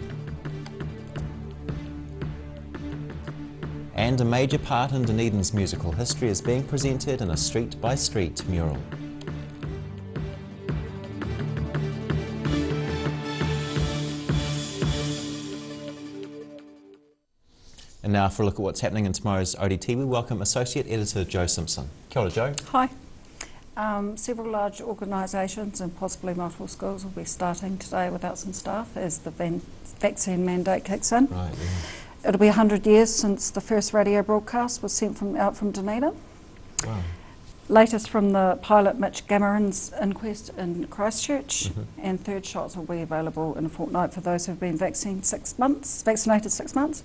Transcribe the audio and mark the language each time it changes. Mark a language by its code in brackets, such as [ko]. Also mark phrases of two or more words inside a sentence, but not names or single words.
[en] And a major part in Dunedin's musical history is being presented in a street-by-street mural. And now for a look at what's happening in tomorrow's ODT, we welcome Associate Editor Joe Simpson. [mi] Kia ora, Joe. [en] Hi. Several large organisations and possibly multiple schools will be starting today without some staff as the vaccine mandate kicks in. Right, yeah. It'll be 100 years since the first radio broadcast was sent out from Dunedin. Wow. Latest from the pilot Mitch Gammerin's inquest in Christchurch, and third shots will be available in a fortnight for those who have been vaccinated 6 months.